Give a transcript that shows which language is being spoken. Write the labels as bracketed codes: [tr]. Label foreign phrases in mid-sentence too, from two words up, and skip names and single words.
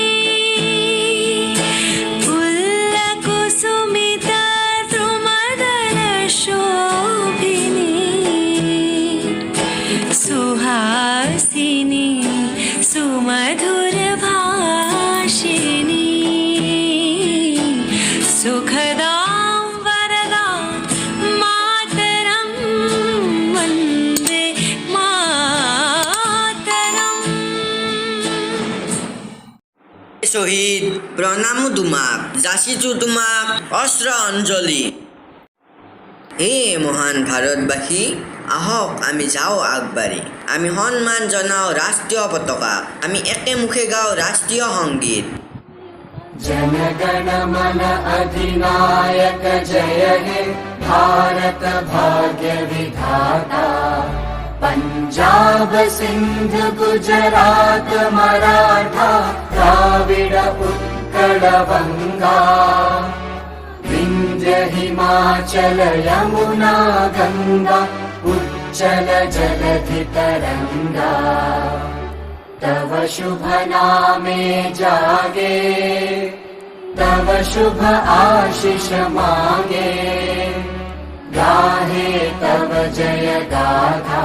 [sa] पुल्लकुसुमिता द्रुमदलशोभिनी सुहासिनी सुमधुरभाषिणी सुखदां वरदां मातरं वन्दे मातरम्। [as] শহীদ প্ৰণামো তোমাক, যাচিছো তোমাক অস্ত্ৰ অঞ্জলি। হে মহান ভাৰতবাসী, আহক আমি যাওঁ আগবাঢ়ি, আমি সন্মান জনাওঁ ৰাষ্ট্ৰীয় পতাকা, আমি একেমুখে গাওঁ ৰাষ্ট্ৰীয় সংগীত। [bn] জনগণ মন অধিনায়ক জয় হে ভারত ভাগ্য বিধাতা। পঞ্জাব সিন্ধু গুজরাট মরাঠা দ্রাবিড় উৎকল বঙ্গ বিন্ধ্য হিমাচল যমুনা গঙ্গা উচ্ছল জলধি তরঙ্গ। তব শুভ নামে জাগে, তব শুভ আশিস মাগে, গাহে তব জয় গাথা।